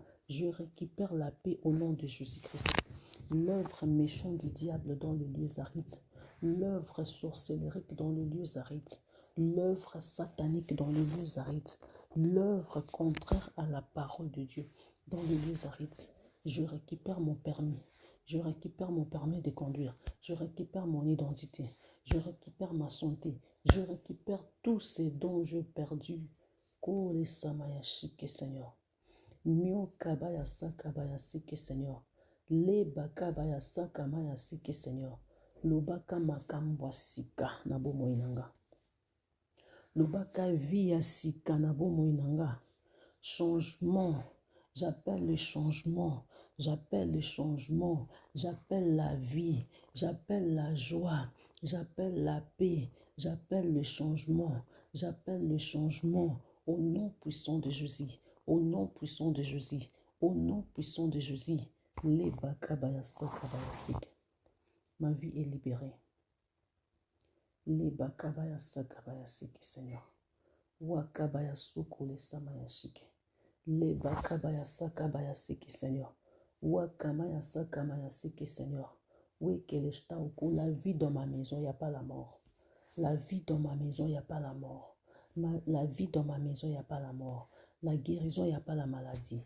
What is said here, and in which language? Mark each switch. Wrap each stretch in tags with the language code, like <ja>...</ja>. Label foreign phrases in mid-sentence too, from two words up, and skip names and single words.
<fr>Je récupère la paix au nom de Jésus-Christ. L'œuvre méchante du diable dans les lieux arides, l'œuvre sorcellerique dans les lieux arides, l'œuvre satanique dans les lieux arides, l'œuvre contraire à la parole de Dieu dans les lieux arides. Je récupère mon permis. Je récupère mon permis de conduire. Je récupère mon identité. Je récupère ma santé. Je récupère tout ce dont j'ai perdu. Kole samaya shike, Seigneur. Mio kabaya sakabaya sike, Seigneur. Le bakabaya sakamaya sike, Seigneur.</fr> <ln>Lobaka makambwa sika na bomo inanga. Lobaka via sika na bomo inanga.</ln> <fr>Changement. J'appelle le changement. J'appelle le changement. J'appelle la vie. J'appelle la joie. J'appelle la paix. J'appelle le changement. J'appelle le changement. Au nom puissant de Jésus. Au nom puissant de Jésus. Au nom puissant de Jésus. Les bakabaya sakabaya sik. Ma vie est libérée. Les bakabaya sakabaya sik, Seigneur. Wakabaya sukule samaya shike. Les bakabaya sakabaya sik, Seigneur. Wakamaya sakamaya sik, Seigneur. Oui, la vie dans ma maison, il n'y a pas la mort. La vie dans ma maison, il n'y a pas la mort. La vie dans ma maison, il n'y a pas la mort. La guérison, il n'y a pas la maladie.</fr>